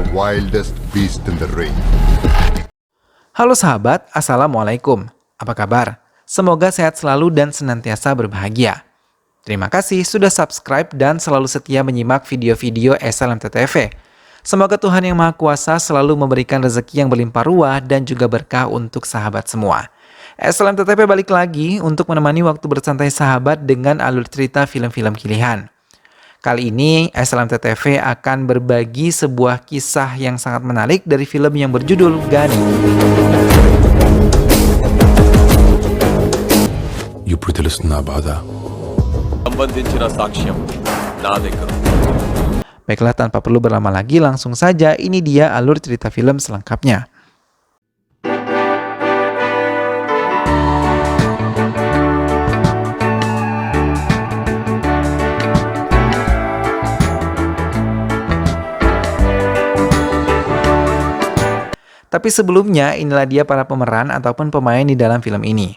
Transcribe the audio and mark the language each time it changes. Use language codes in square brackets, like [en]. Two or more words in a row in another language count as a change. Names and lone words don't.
[en] wildest beast in the ring. [id] Halo sahabat, Assalamualaikum. Apa kabar? Semoga sehat selalu dan senantiasa berbahagia. Terima kasih sudah subscribe dan selalu setia menyimak video-video SLMTTV. Semoga Tuhan Yang Maha Kuasa selalu memberikan rezeki yang berlimpah ruah dan juga berkah untuk sahabat semua. SLMTTV balik lagi untuk menemani waktu bersantai sahabat dengan alur cerita film-film pilihan. Kali ini SLMTTV akan berbagi sebuah kisah yang sangat menarik dari film yang berjudul Gani. [te] ఇప్పుడు తెలుస్తుంది నా బాధ. సంబంధించిన సాక్ష్యం నా దగ్గర. [id] Baiklah, tanpa perlu berlama lagi, langsung saja ini dia alur cerita film selengkapnya. Tapi sebelumnya, inilah dia para pemeran ataupun pemain di dalam film ini.